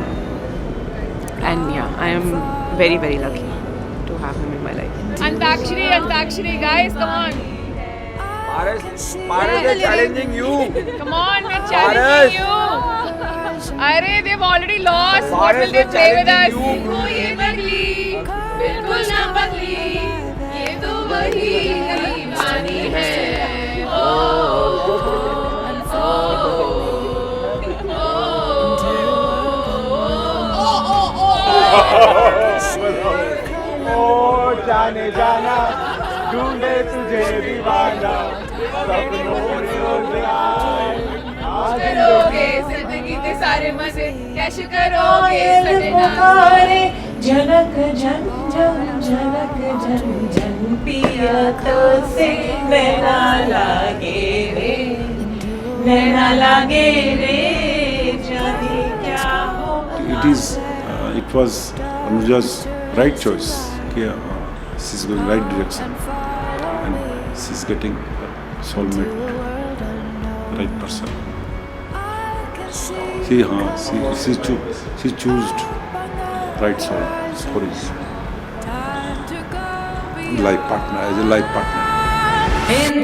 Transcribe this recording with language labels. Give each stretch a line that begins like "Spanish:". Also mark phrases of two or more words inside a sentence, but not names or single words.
English: And yeah, I am very, very lucky to have him in my life. Antakshari, guys, come on. Paras, they're challenging you. Come on, we're challenging you. Arey, they've already lost. What will they play with us?
Hindi: Oh, ये बगली, बिल्कुल ना बगली. ये तो वही दीवानी है. Oh. जाने जाना ढूंढे तुझे दीवाना सपनों में उलझाए आज करोगे जिंदगी के सारे मजे कैश करोगे सटनारे झनक झन झन झनक झन झन पिया तो से नैना लागे रे जाने क्या हो
English: It was Anuja's right choice. She's going right direction, and she's getting soulmate, right person. She chose right soul for his life partner, as a life partner.